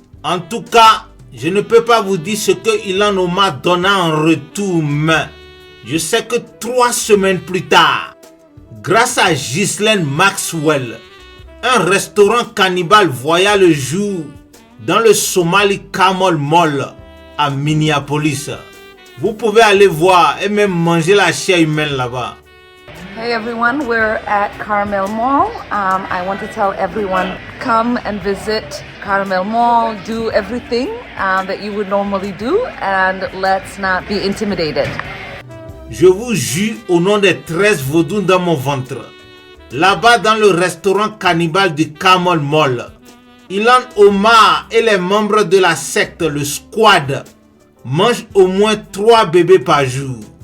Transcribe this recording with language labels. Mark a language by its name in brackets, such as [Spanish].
[French] En tout cas, je ne peux pas vous dire ce que Ilhan Omar donna en retour, mais je sais que 3 semaines plus tard, grâce à Ghislaine Maxwell, un restaurant cannibale voya le jour dans le Somali Camel Mall à Minneapolis. Vous pouvez aller voir et même manger la chair humaine là-bas. [English] Hey everyone, we're at Carmel Mall. I want to tell everyone, come and visit Carmel Mall, do everything that you would normally do, and let's not be intimidated. [French] Je vous jure au nom des 13 vaudous dans mon ventre. Là-bas dans le restaurant cannibale du Camel Mall, Ilhan Omar et les membres de la secte, le Squad, mangent au moins 3 bébés par jour.